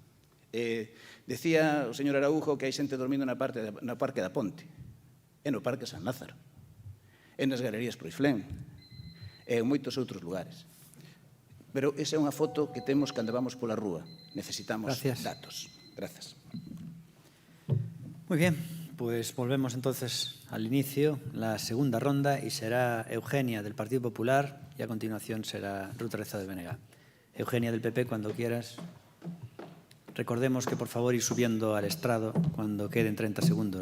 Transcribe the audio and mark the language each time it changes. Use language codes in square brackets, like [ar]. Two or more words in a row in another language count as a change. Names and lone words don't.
[gl] Decía o señor Araújo que hai xente dormindo no Parque da Ponte, e no Parque San Lázaro, e nas Galerías Proiflén, e en moitos outros lugares. Pero esa é unha foto que temos cando vamos pola rúa. Necesitamos datos. [es] Gracias. Muy bien. Pues volvemos entonces al inicio, la segunda ronda, y será Eugenia del Partido Popular y a continuación será Ruth Rezado de BNG. Eugenia del PP, cuando quieras. Recordemos que por favor ir subiendo al estrado cuando queden 30 segundos.